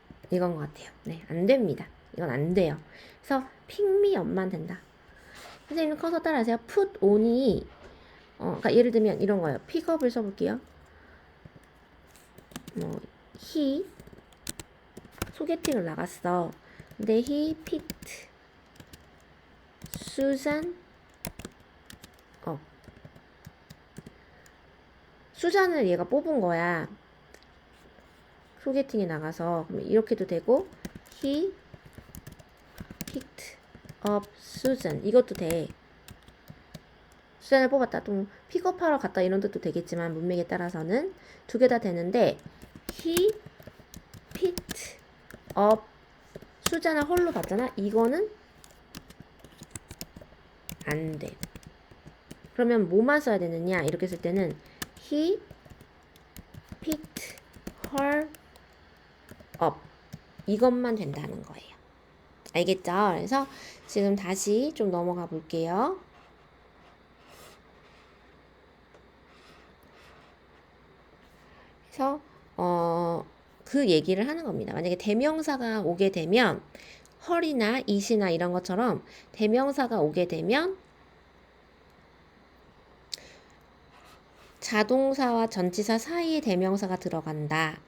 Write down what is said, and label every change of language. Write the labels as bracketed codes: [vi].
[ko] 이건 것 같아요. 네, 안 됩니다. 이건 안 돼요. 그래서 픽미업만 된다. 선생님 커서 따라하세요. put on이 그러니까 예를 들면 이런 거예요. 픽업을 써볼게요. 뭐 he 소개팅을 나갔어. 근데 [en] he picked Susan up. [ko] 수잔을 얘가 뽑은 거야. 소개팅에 나가서. 그럼 이렇게도 되고 [en] he picked up Susan. [ko] 이것도 돼. 수잔을 뽑았다. 또 픽업하러 갔다 이런 뜻도 되겠지만 문맥에 따라서는 두 개 다 되는데 [en] he picked up [ko] 수잔을 홀로 봤잖아. 이거는 안 돼. 그러면 뭐만 써야 되느냐? 이렇게 쓸 때는 [en] he picked her up. [ko] 이것만 된다는 거예요. 알겠죠? 그래서 지금 다시 좀 넘어가 볼게요. 그래서 그 얘기를 하는 겁니다. 만약에 대명사가 오게 되면 her이나 it이나 이런 것처럼 대명사가 오게 되면 자동사와 전치사 사이에 대명사가 들어간다.